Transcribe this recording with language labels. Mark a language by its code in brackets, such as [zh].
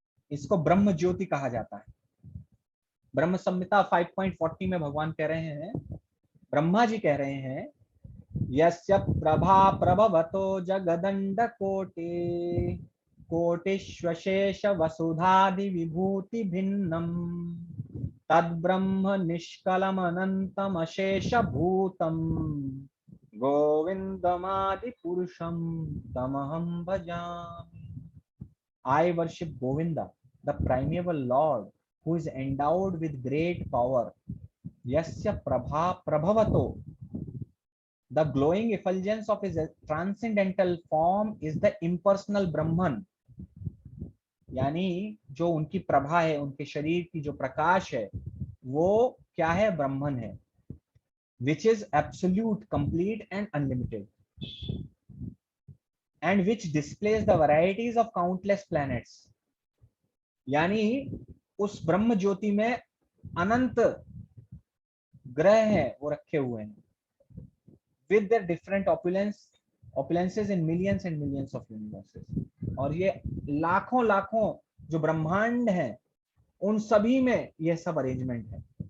[hi] इसको ब्रह्म ज्योति कहा जाता है। ब्रह्म संहिता 5.40 में भगवान कह रहे हैं, ब्रह्मा जी कह रहे हैं, [sa] यस्य प्रभा प्रभवतो जगदंड कोटि कोटिश्वशेष वसुधादि विभूति भिन्नम तद्ब्रह्म निष्कलम अनंतम अशेष भूतम गोविंदमादि पुरुषम तमहम भजामि। [en] I worship Govinda, the primeval Lord, who is endowed with great power. [sa] Yasya prabha prabhavato. [en] The glowing effulgence of his transcendental form is the impersonal Brahman. [hi] यानी जो उनकी प्रभा है, उनके शरीर की जो प्रकाश है, वो क्या है? ब्रह्मन है, [en] which is absolute, complete and unlimited, and which displays the varieties of countless planets. [hi] यानी उस ब्रह्म ज्योति में अनंत ग्रह हैं, वो रखे हुए हैं, [en] with their different opulences in millions and millions of universes. [hi] और ये लाखों लाखों जो ब्रह्मांड हैं, उन सभी में यह सब अरेंजमेंट है।